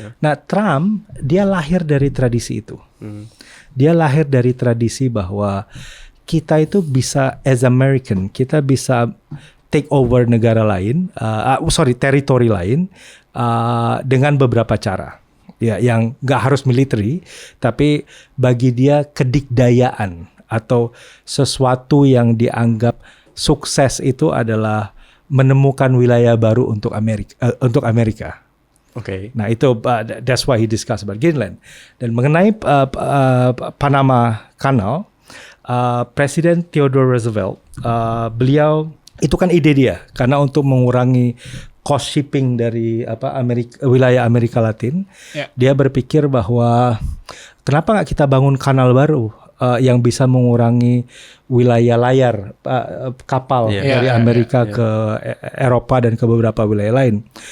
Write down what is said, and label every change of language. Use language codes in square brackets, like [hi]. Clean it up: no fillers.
[id] Nah, Trump dia lahir dari tradisi itu. Dia lahir dari tradisi bahwa kita itu bisa [en] as American, [id] kita bisa [en] take over [id] negara lain, teritori lain dengan beberapa cara. Ya, yang nggak harus military, tapi bagi dia kedikdayaan atau sesuatu yang dianggap sukses itu adalah menemukan wilayah baru untuk Amerika. Oke. Nah itu [en] that's why he discussed about Greenland. [id] Dan mengenai Panama Canal, Presiden Theodore Roosevelt, beliau itu kan ide dia karena untuk mengurangi cost shipping dari wilayah Amerika Latin, dia berpikir bahwa kenapa nggak kita bangun kanal baru yang bisa mengurangi wilayah layar kapal dari Amerika ke Eropa dan ke beberapa wilayah lain.